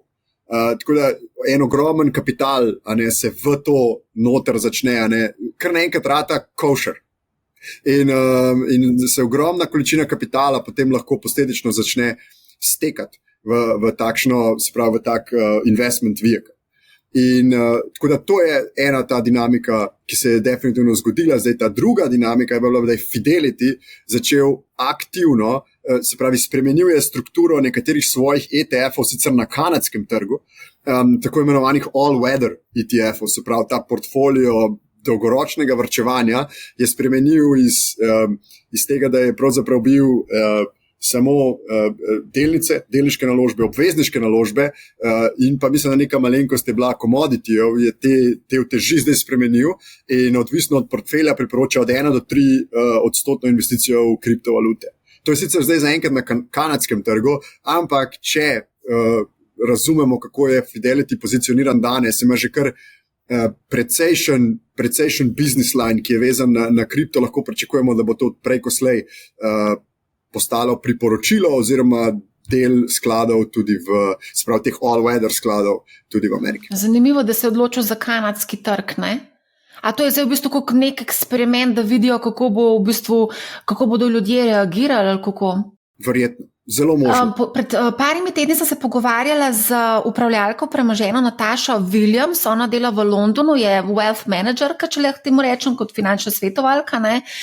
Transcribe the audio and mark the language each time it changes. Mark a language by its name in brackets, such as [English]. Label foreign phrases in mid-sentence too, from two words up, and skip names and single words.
[Slovenian] Tako da en ogromen kapital se v to noter začne, kar naenkrat rata kosher. In se ogromna količina kapitala potem lahko posledično začne stekati v takšno, se pravi, v tak [English] investment vehicle. [Slovenian] In tako da to je ena ta dinamika, ki se je definitivno zgodila. Zdaj ta druga dinamika je bila, da je Fidelity začel aktivno, se pravi, spremenil je strukturo nekaterih svojih ETF-ov, sicer na kanadskem trgu, tako imenovanih all-weather ETF-ov, se pravi, ta portfolio dolgoročnega varčevanja je spremenil iz tega, da je pravzaprav bil samo delnice, delniške naložbe, obvezniške naložbe in pa mislim, da neka malenkost je bila commodity-jev, je te uteži zdaj spremenil in odvisno od portfelja priporoča od 1 do 3% investicijo v kriptovalute. To je sicer zdaj zaenkrat na kanadskem trgu, ampak če razumemo, kako je Fidelity pozicioniran danes, ima že kar precejšen [English] business line, [Slovenian] ki je vezan na kripto, lahko pričakujemo, da bo to prej ko slej postalo priporočilo oziroma del skladov tudi sprav teh all-weather skladov tudi v Ameriki. Zanimivo, da se je odločil za kanadski trg, ne? A to je zdaj v bistvu kot nek eksperiment, da vidijo, kako bodo ljudje reagirali ali kako? Verjetno. Zelo možno. Pred parimi tedni sem se pogovarjala z upravljalko premoženja Natašo Williams, ona dela v Londonu, je [English] wealth managerka, [Slovenian] če lahko temu rečem, kot finančna svetovalka, ne?